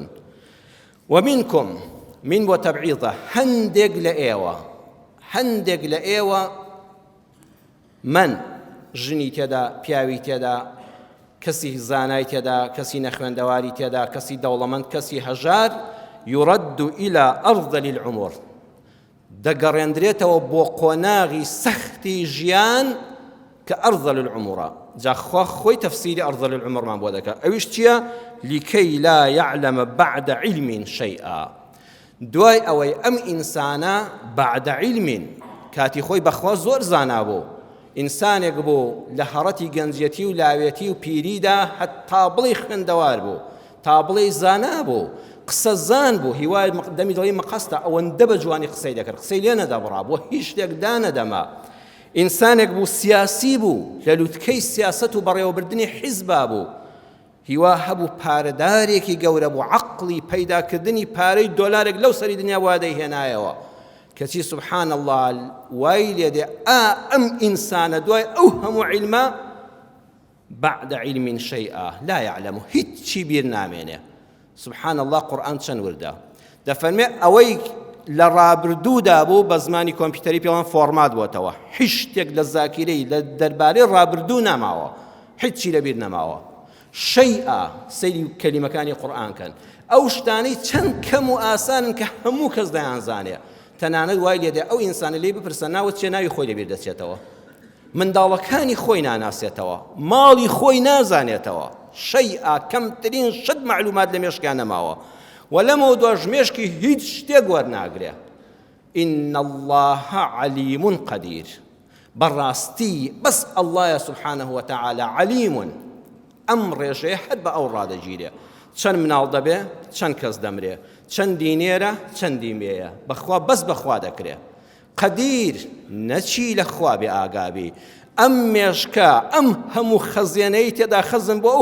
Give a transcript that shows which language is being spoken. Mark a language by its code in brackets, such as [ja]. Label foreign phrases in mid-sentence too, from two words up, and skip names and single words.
[ckb] ومنکم، من بۆ تەبعیضە، هەندێک لە ئێوە من ژنی تێدا، پیاوی تێدا، کەسی زانای تێدا، کەسی نەخوێندەواری تێدا، کەسی دەوڵەمەند، کەسی هەژار، [ar] يرد إلى أرذل العمر، [ckb] دەگەڕێندرێتەوە بۆ قۆناغی سەختی ژیان کە [ar] ئەرذەل العومرە. [ckb] جا خۆی تەفسیری [ar] ئەرذەل العومرمان [ckb] بۆ دەکات. ئەویش چییە؟ [ar] لكي لا يعلم بعد علم شيئا، [ckb] دوای ئەوەی ئەم ئینسانە [ar] بعد علم [ckb] کاتی خۆی بەخوا زۆر زانا بوو، ئینسانێک بوو لە هەڕەتی گەنجەتی و لاوێتی و پیریدا هەتا بڵی خوێندەوار بوو، تا بڵی زانا بوو، قسە زان بوو، هیوای دەمی دڵی مەقەستە ئەوەندە بە جوانی قسەی دەکرد، قسەی لێ نەدەبڕا، بۆ هیچ شتێک دانەدەما. ئینسانێک بوو سیاسی بوو، لە لووتکەی سیاسەت و بەڕێوەبردنی حیزبا بوو، هیوا هەبوو پارەدارێکی گەورە بوو عەقڵی پەیداکردنی پارەی دۆلارێک لەو سەری دنیا وا دەیهێنایەوە کەچی [ar] سبحان الله [ckb] وای لێ دێ ئەم ئینسانە دوای ئەو هەموو عیلمە [ar] بعد علم شيئا لا يعلم [ckb] هیچی بیر نامێنێ [ar] سبحان الله [ckb] قورئان چەند وردە دەفەرمێ ئەوەی لە ڕابردوودا بوو بە زمانی کۆمپیوتەری پێڵەن فۆرمات بووەتەوە هیچ شتێک لە زاکیرەی لە دەربارەی ڕابردوو ناماوە هیچی لەبیر نەماوە شەیئا سەیری کەلیمەکانی قورئان کەن ئەو شتانەی چەند کەم و ئاسانن کە هەموو کەس دەیانزانێ تەنانەت وای لێ دێ ئەو ئینسانە لێ بپرسە ناوت چێ ناوی خۆی لەبیر دەچێتەوە منداڵەکانی خۆی ناناسێتەوە ماڵی خۆی نازانێتەوە شەیئا کەمترین شت معلومات لە مێشکیان نەماوە وەلەمەوە دوای ژمێشکی هیچ شتێک وەرناگرێ [ar] إن الله عليم قدير [ckb] بەڕاستی بەس [ar] الله سبحانه وتعالى عليم [ckb] ئەم ڕێژەیە هەر بە ئەو ڕادەگیرێ چەند مناڵ دەبێ چەند کەس دەمرێ چەند دینێرە چەندی مێیە بەخوا بەس بەخوا دەکرێ قدیر نەچی لە خوا بێ ئاگابی ئەم مێشکە ئەم هەموو خەزیێنەی تێدا خەزم بۆ ئەو